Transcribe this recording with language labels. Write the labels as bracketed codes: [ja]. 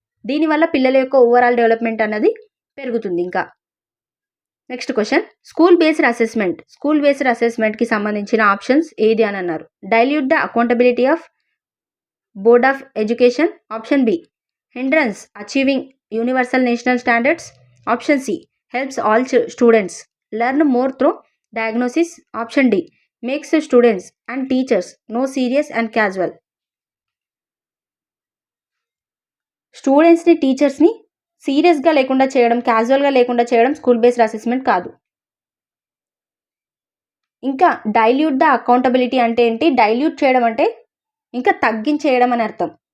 [te] దీనివల్ల పిల్లల యొక్క ఓవరాల్ డెవలప్మెంట్ అన్నది పెరుగుతుంది. ఇంకా నెక్స్ట్ క్వశ్చన్, స్కూల్ బేస్డ్ అసెస్మెంట్కి సంబంధించిన ఆప్షన్స్ ఏది అని అన్నారు. [en] Dilute the accountability of board of education. Option B, hindrance achieving universal national standards. Option C, helps all students learn more through diagnosis. Option D, makes students and teachers know serious and casual. [te] స్టూడెంట్స్ని, టీచర్స్ని సీరియస్గా లేకుండా చేయడం, క్యాజువల్గా లేకుండా చేయడం school based assessment కాదు. ఇంకా dilute the accountability అంటే ఏంటి? డైల్యూట్ చేయడం అంటే ఇంకా తగ్గించేయడం అని అర్థం.